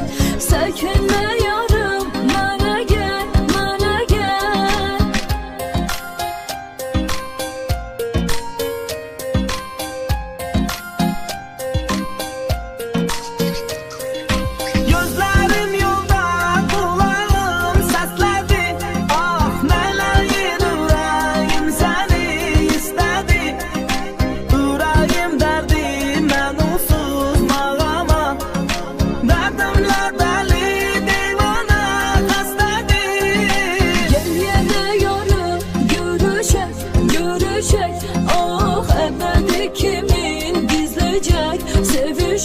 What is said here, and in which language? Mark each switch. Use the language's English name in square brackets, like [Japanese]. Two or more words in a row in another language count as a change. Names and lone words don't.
[Turkish] Çekinme yarım, bana gel, bana gel. Gözlerim yolda, kulağım səslədi. [Azerbaijani] Ah, mələyin ürəyim səni istədi. Ürəyim dərdi, mən onsuz mağama. Dərdimlə dəli, divana xəstədir. [Turkish] Gel yine yarım, görüşek, görüşek. Ah ebedi kimin gizleyecek?